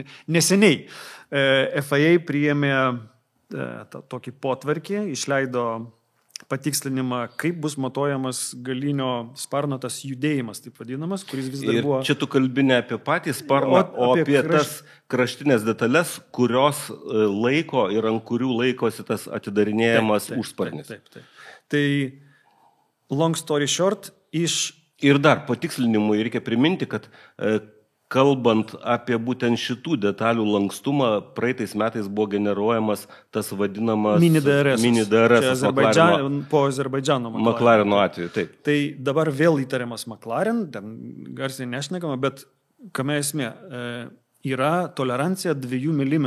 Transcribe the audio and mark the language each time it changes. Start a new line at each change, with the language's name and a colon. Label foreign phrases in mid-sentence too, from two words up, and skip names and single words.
Lithuanian: Neseniai FIA priėmė tokį potvarkį, išleido patikslinimą, kaip bus matuojamas galinio sparno tas judėjimas, taip vadinamas, kuris vis dar buvo... Ir čia tu kalbi ne apie patį sparną, o apie tas kraštinės detalės, kurios laiko ir ant kurių laikosi tas atidarinėjamas užsparnis. Taip. Tai
English: long story short,
Lithuanian: Ir dar patikslinimui reikia priminti, kad kalbant apie būtent šitų detalių lankstumą, praeitais metais buvo generuojamas tas vadinamas mini DRS po Azerbaidžano McLareno atveju. Taip. Tai dabar vėl įtariamas McLaren, ten garsiai nešnekama, bet kame esmė, yra tolerancija 2 mm.